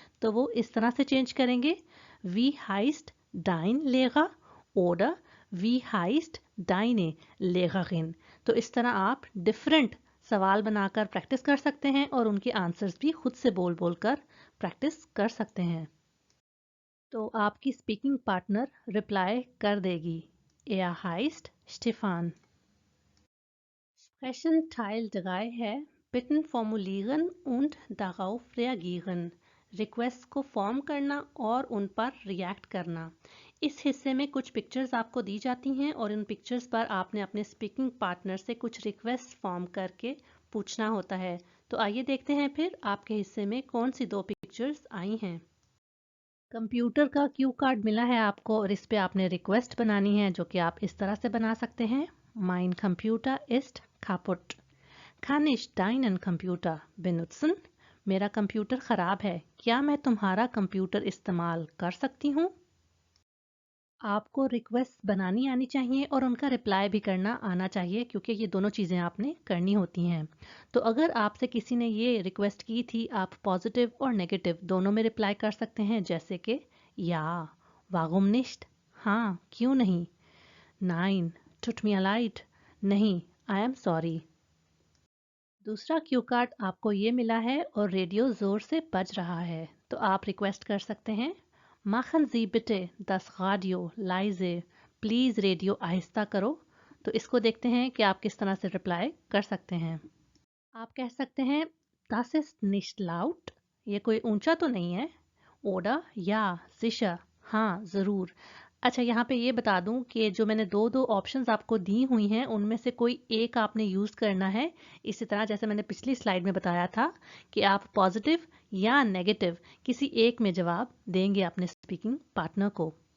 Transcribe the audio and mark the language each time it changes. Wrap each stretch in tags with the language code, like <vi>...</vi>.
<hi>तो वो इस तरह से चेंज करेंगे,</hi> <de>वी हाइस्ट डाइन लेगा oder वी हाइस्ट डाइने लेगागिन।</de> <hi>तो इस तरह आप डिफरेंट सवाल बनाकर प्रैक्टिस कर सकते हैं और उनके आंसर्स भी खुद से बोल बोल कर प्रैक्टिस कर सकते हैं। तो आपकी स्पीकिंग पार्टनर रिप्लाई कर देगी,</hi> <de>Er heißt Stefan। Sprechen Teil 3 है Bitten formulieren und darauf reagieren।</de> <hi>Request को फॉर्म करना और उन पर रिएक्ट करना। इस हिस्से में कुछ पिक्चर्स आपको दी जाती हैं और इन पिक्चर्स पर आपने अपने स्पीकिंग पार्टनर से कुछ रिक्वेस्ट फॉर्म करके पूछना होता है। तो आइए देखते हैं फिर आपके हिस्से में कौन सी दो पिक्चर्स आई हैं। कंप्यूटर का क्यू कार्ड मिला है आपको और इस पे आपने रिक्वेस्ट बनानी है, जो कि आप इस तरह से बना सकते हैं।</hi> <de>Mein Computer ist kaputt। Kann ich deinen Computer benutzen?</de> <hi>मेरा कंप्यूटर ख़राब है, क्या मैं तुम्हारा कंप्यूटर इस्तेमाल कर सकती हूँ? आपको रिक्वेस्ट बनानी आनी चाहिए और उनका रिप्लाई भी करना आना चाहिए, क्योंकि ये दोनों चीज़ें आपने करनी होती हैं। तो अगर आपसे किसी ने ये रिक्वेस्ट की थी, आप पॉजिटिव और नेगेटिव दोनों में रिप्लाई कर सकते हैं, जैसे कि</hi> <de>या, वागुम निश्ट,</de> <hi>हाँ क्यों नहीं,</hi> <de>नाइन, टुट मी अलाइट,</de> <hi>नहीं, आई एम सॉरी। दूसरा क्यू कार्ड आपको ये मिला है और रेडियो ज़ोर से बज रहा है, तो आप रिक्वेस्ट कर सकते हैं,</hi> <de>Machen Sie bitte das Radio leise।</de> <hi>Please radio आहिस्ता करो। तो इसको देखते हैं कि आप किस तरह से रिप्लाई कर सकते हैं। आप कह सकते हैं</hi> <de>Das ist nicht laut।</de> <hi>ये कोई ऊंचा तो नहीं है।</hi> <de>Oder ja sicher,</de> <hi>हाँ ज़रूर। अच्छा, यहाँ पे ये बता दूं कि जो मैंने दो ऑप्शंस आपको दी हुई हैं उनमें से कोई एक आपने यूज़ करना है। इसी तरह जैसे मैंने पिछली स्लाइड में बताया था कि आप पॉजिटिव या नेगेटिव किसी एक में जवाब देंगे अपने स्पीकिंग पार्टनर को।</hi>